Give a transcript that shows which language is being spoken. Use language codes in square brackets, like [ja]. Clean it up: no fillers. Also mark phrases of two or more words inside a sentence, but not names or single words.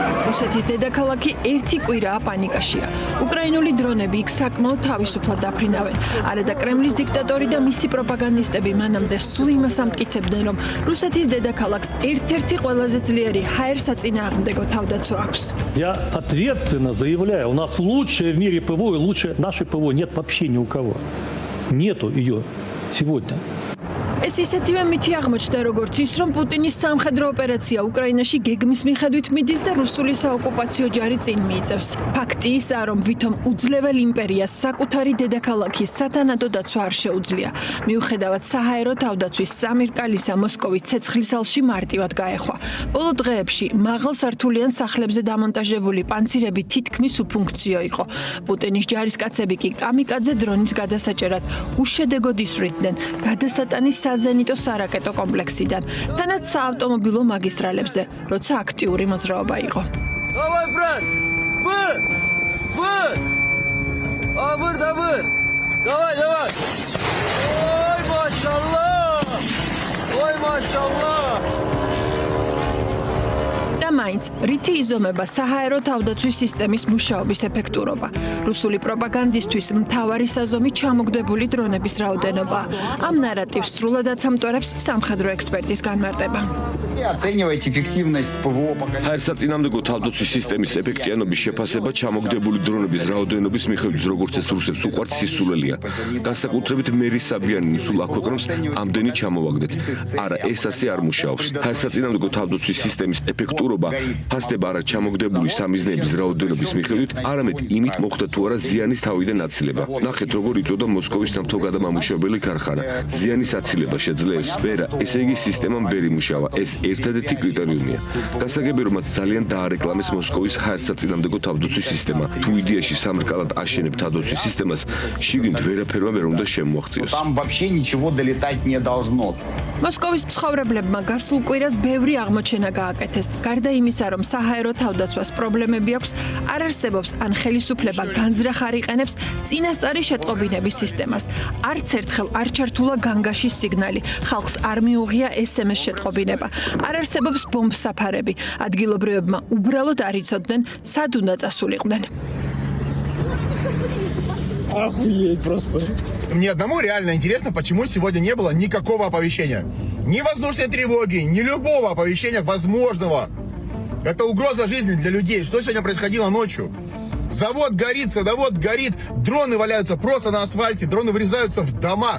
[ka] რუსეთის დედაქალაქი ერთი კვირაა პანიკაშია. უკრაინული დრონები იქ საკმაოდ თავისუფლად დაფრინავენ. არადა კრემლის დიქტატორი და მისი პროპაგანდისტები მანამდე სულ იმას ამტკიცებდნენ, რომ რუსეთის დედაქალაქს ერთ-ერთი ყველაზე ძლიერი ჰაერსაწინააღმდეგო თავდაცვა აქვს. [ru] Я ответственно заявляю, у нас лучшее в мире ПВО и лучше нашей ПВО нет вообще ни у кого. Нету ее сегодня. [ka] ეს ისეთივე მითი აღმოჩნდა, როგორც ის, რომ პუტინის სამხედრო ოპერაცია უკრაინაში გეგმის მიხედვით მიდის და რუსული საოკუპაციო ჯარი წინ მიიწევს. ფაქტი ისაა, რომ ვითომ უძლეველ იმპერიას საკუთარი დედაქალაქის სათანადო დაცვა არ შეუძლია. მიუხედავად საჰაერო თავდაცვის სამირკალისა მოსკოვი ცეცხლის ალში მარტივად გაეხვა. ბოლო დღეებში მაღალსართულიან სახლებზე დამონტაჟებული პანცირები თითქმის უფუნქციო იყო. პუტინის ჯარისკაცები კი კამიკაძე დრონის გადასაჭერად უშედეგოდ ისვრიდნენ გადასატანის საზენიტო სარაკეტო კომპლექსიდან, თანაც საავტომობილო მაგისტრალებზე, როცა აქტიური მოძრაობა იყო. [ru] Давай, брат! Вы! Давай! Ой, машаллах! [ka] და მაინც რითი იზომება საჰაერო თავდაცვის სისტემის მუშაობის ეფექტურობა. რუსული პროპაგანდისტვის მთავარი საზომი ჩამოგდებული დრონების რაოდენობა. ამ ნარატივს სრულადაც ამტვერებს სამხედრო ექსპერტის განმარტება. [ru] Оцениваете эффективность ПВО поколения. [ka] ჰაერსაწინააღმდეგო თავდაცვის სისტემის ეფექტიანობის შეფასება ჩამოგდებული დრონების რაოდენობის მიხედვით, როგორც ეს რუსებს უყვართ სისულელია. განსაკუთრებით მერი საბიანი სულ აქვეყნებს ამდენი ჩამოვაგდეთ. არა, ეს ასე არ მუშაობს. ჰაერსაწინააღმდეგო თავდაცვის სისტემის ეფექტურობა ფასდება არა ჩამოგდებული სამიზნეების რაოდენობის მიხედვით, არამედ იმით მოხდა თუ არა ზიანის თავიდან აცილება. ნახეთ, როგორ იწოდა მოსკოვის ნავთობგადამამუშავებელი ქარხანა. ზიანის აცილება შეძლეს? ვერა, ესე იგი სისტემამ ვერ იმუშავა. ეს ერთადერთი კრიტერიუმია. გასაგებია, რომ მათ ძალიან დაარეკლამეს მოსკოვის ჰაერსაწინააღმდეგო თავდაცვის სისტემა. თუ იდეაში სამრკალად აშენებ თავდაცვის სისტემას, შიგნით ვერაფერმა ვერ უნდა შემოაღწიოს. [ru] Там вообще ничего долетать не должно. [ka] მოსკოვის მცხოვრებლებმა გასულ კვირას ბევრი აღმოჩენა გააკეთეს. გარდა იმისა, რომ საჰაერო თავდაცვას პრობლემები აქვს, არ არსებობს ან ხელისუფლება განზრახ არ იყენებს წინასწარი შეტყობინების სისტემას. არც ერთხელ არ ჩართულა განგაშის სიგნალი, ხალხს არ მიუღია SMS შეტყობინება. არ არსებობს ბომბსაფარები. ადგილობრივებმა უბრალოდ არ იცოდნენ, სად უნდა წასულიყვნენ. [ru] Охуеть просто. Мне одному реально интересно, почему сегодня не было никакого оповещения. Ни воздушной тревоги, ни любого оповещения возможного. Это угроза жизни для людей. Что сегодня происходило ночью? Завод горит, садовод горит, дроны валяются просто на асфальте, дроны врезаются в дома.